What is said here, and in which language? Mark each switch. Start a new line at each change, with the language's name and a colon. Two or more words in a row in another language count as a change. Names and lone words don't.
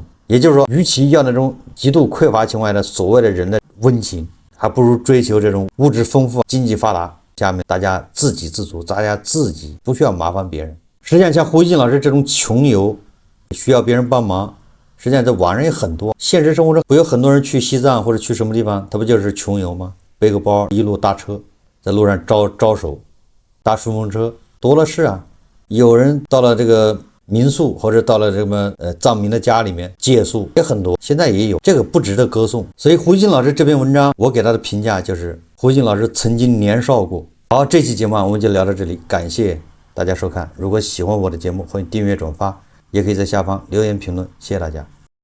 Chinese: 也就是說，與其要那種極度匱乏情況下的所謂的人的溫情，還不如追求這種物質豐富、經濟發達下面大家自給自足，大家自己不需要麻煩別人。實際上，像胡錫進老師這種窮遊，需要別人幫忙，實際上在網上也很多。現實生活中不有很多人去西藏或者去什麼地方，他不就是窮遊嗎？背個包，一路搭車，在路上招手，搭順風車，多了是啊。有人到了這個民宿，或者到了什麼藏民的家裡面借宿，也很多，現在也有，這個不值得歌頌。所以胡錫進老師這篇文章，我給他的評價就是胡錫進老師曾經年少過。好，這期節目我們就聊到這裡，感謝大家收看。如果喜歡我的節目，歡迎訂閱轉發，也可以在下方留言評論，謝謝大家。